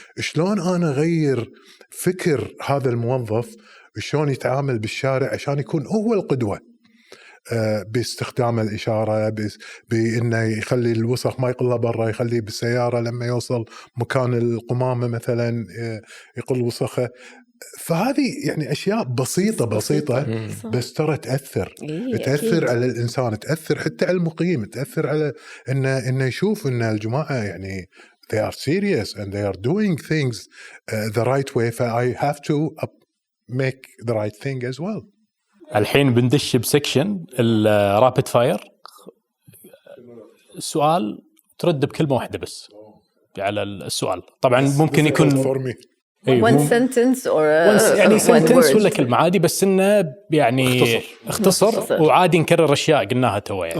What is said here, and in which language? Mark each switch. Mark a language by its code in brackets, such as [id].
[ar] شلون أنا أغير فكر هذا الموظف، شلون يتعامل بالشارع عشان يكون هو القدوة، باستخدام الإشارة، بإنه يخلي الوسخ ما يقلها برا، يخلي بالسيارة لما يوصل مكان القمامة مثلا يقل وسخه. فهذه يعني أشياء بسيطة بس ترى تأثر على الإنسان، تأثر حتى على المقيم، تأثر على إنه يشوف إن الجماعة يعني they are serious and they are doing things the right way. [en] I have to make the right thing as well. [ar] الحين بندش بسكشن الرابid فاير. السؤال ترد بكلمة واحدة بس على السؤال. طبعا ممكن يكون [en] one sentence or [ar] يعني sentence ولا كلمة عادي، بس إنه يعني اختصر وعادي نكرر أشياء قلناها توه يعني.